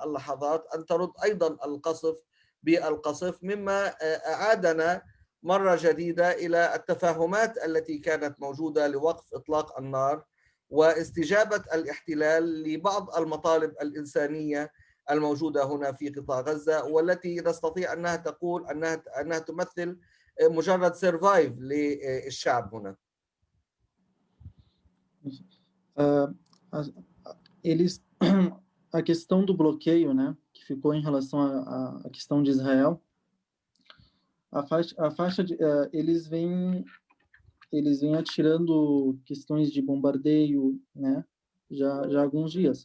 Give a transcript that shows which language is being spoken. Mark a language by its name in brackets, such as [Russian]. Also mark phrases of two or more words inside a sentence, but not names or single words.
[Arabic] اللحظات أن ترد أيضا القصف بالقصف، مما أعادنا مرة جديدة إلى التفاهمات التي كانت موجودة لوقف إطلاق النار واستجابة الاحتلال لبعض المطالب الإنسانية الموجودة هنا في قطاع غزة، والتي نستطيع أنها تقول أنها تمثل مجرد سيرفايف للشعب هنا. [Portuguese] A questão do bloqueio, né, que ficou em relação à questão de Israel, a faixa de, eles vêm atirando questões de bombardeio, né, já há alguns dias.